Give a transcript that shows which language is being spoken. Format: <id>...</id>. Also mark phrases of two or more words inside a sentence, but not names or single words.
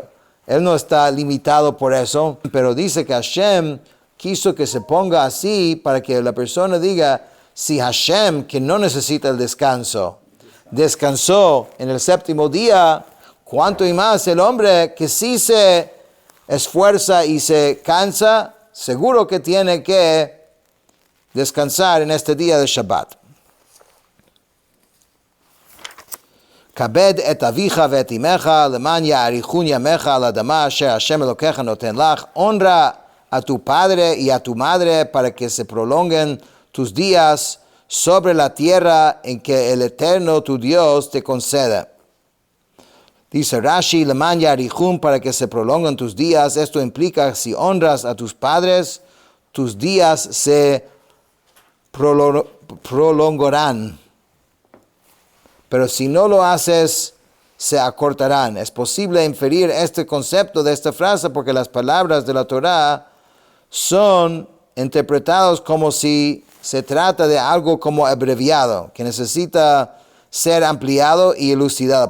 <es>Él no está limitado por eso, pero dice que Hashem quiso que se ponga así para que la persona diga, si Hashem, que no necesita el descanso, descansó en el 7º día, ¿cuánto y más el hombre que sí se esfuerza y se cansa, seguro que tiene que descansar en este día de Shabbat?</es> <he>כבד את אביך ואת אמך למען יאריכון ימיך על האדמה אשר השם אלקיך נתן לך.</he> <es>Honra a tu padre y a tu madre para que se prolonguen tus días sobre la tierra en que el Eterno tu Dios te conceda. Dice Rashi,</es> <he>למען יאריכון,</he> <es>para que se prolonguen tus días. Esto implica, si honras a tus padres, tus días se prolongarán. Pero si no lo haces, se acortarán. Es posible inferir este concepto de esta frase porque las palabras de la Torah son interpretadas como si se trata de algo como abreviado, que necesita ser ampliado y elucidado.</es>